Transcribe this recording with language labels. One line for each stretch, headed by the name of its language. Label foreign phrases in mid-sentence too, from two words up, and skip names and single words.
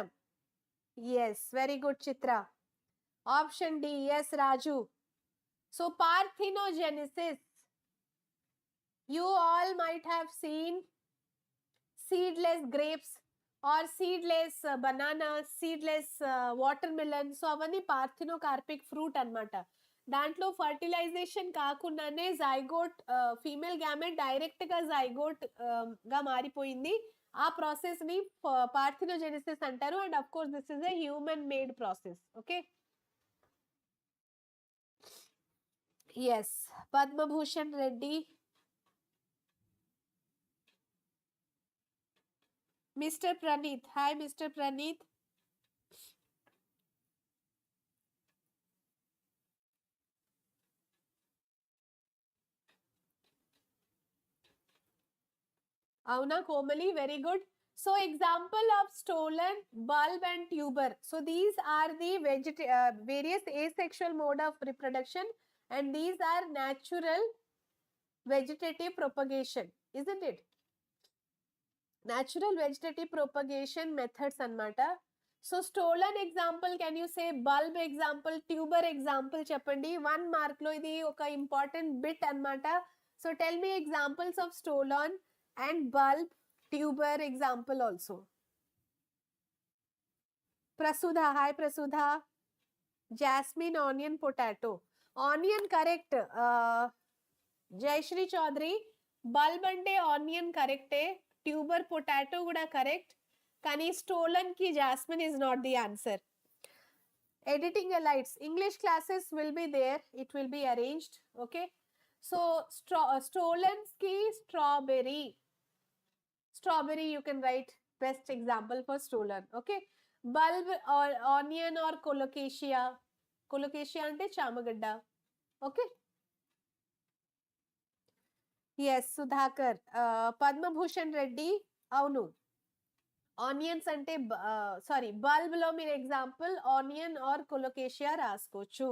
English: Yes, very good Chitra. Option D, yes Raju. So parthenogenesis. You all might have seen seedless grapes or seedless banana, seedless watermelon. So avani parthenocarpic fruit anamata.
Telugu: దాంట్లో ఫర్టిలైజేషన్ కాకుండానే
English: zygote female gamete direct
Telugu: గా జైగోట్ గా మారిపోయింది. ఆ ప్రాసెస్ ని పార్థినోజెనిసిస్ అంటారు.
English: and of course this is a human made process. okay, yes Padmabhushan Reddy, Mr. Praneeth. Hi Mr. Praneeth. Avuna Komali, very good. So example of stolon, bulb and tuber. So these are the various asexual mode of reproduction and these are natural vegetative propagation, isn't it? Natural vegetative propagation methods anamata. So stolon example, can you say? Bulb example, tuber example cheppandi. 1 mark
Telugu: లో ఇది ఒక
English: important bit anamata. So tell me examples of stolon and bulb, tuber example also. Prasudha, hi Prasudha. Jasmine, onion, potato. Onion correct. Jayashri Chaudhary, bulb ante onion correct. Tuber, potato kuda correct. Kani stolen ki jasmine is not the answer. Editing elites, English classes will be there. It will be arranged. Okay. So stolen ki strawberry. Strawberry you can write best example for stolen. Okay. Bulb or onion or colocasia.
Telugu: Colocasia అంటే చామగడ్డ.
English: okay. yes సుధాకర్.
Telugu: పద్మభూషణ్ రెడ్డి, అవును. ఆనియన్స్ అంటే
English: sorry bulb
Telugu: లో మీరు
English: example onion or colocasia
Telugu: రాసుకోవచ్చు.